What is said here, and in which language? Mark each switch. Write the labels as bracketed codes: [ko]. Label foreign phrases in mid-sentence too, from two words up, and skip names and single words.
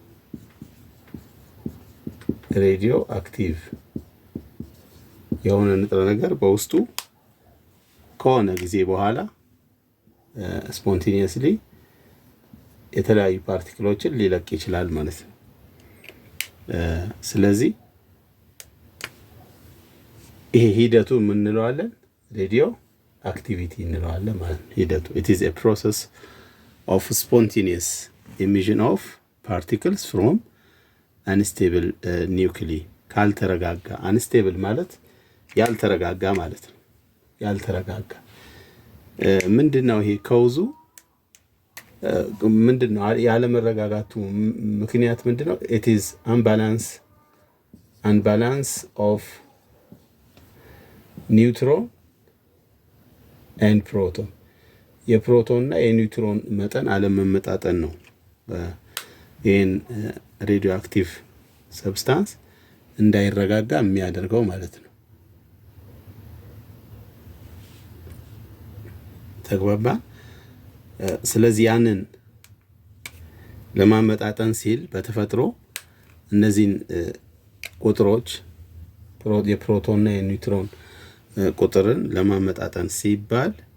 [am] በውስጡ ከሆነ ጊዜ በኋላ ስፖንቴኒየስሊ የተለያዩ ፓርቲክሎችን ሊለቅ ይችላል ማለት ነው። ስለዚህ ይሄ ሂደቱ ምን እንለዋለን? [en] radio activity [am] እንለዋለን ማለት ነው። ሂደቱ [en] it is a process of spontaneous emission of particles from unstable nuclei [am] ካልተረጋጋ unstable ማለት ያልተረጋጋ ማለት ነው። ያልተረጋጋ ምንድነው? ይሄ ከውዙ ምንድነው? ያለመረጋጋቱ ምክንያት ምንድነው? [en] it is unbalance of neutron and proton [am] የፕሮቶን እና የኒውትሮን መጠን አለመመጣጠን ነው ይሄን [en] radioactive substance [am] እንዳይረጋጋ የሚያደርገው ማለት ነው። ተግባባ። ስለዚህ ያንን ለማመጣጠን ሲል በተፈጥሮ እነዚህን ቁጥሮች የፕሮቶን እና የኒውትሮን ቁጥርን ለማመጣጠን ሲባል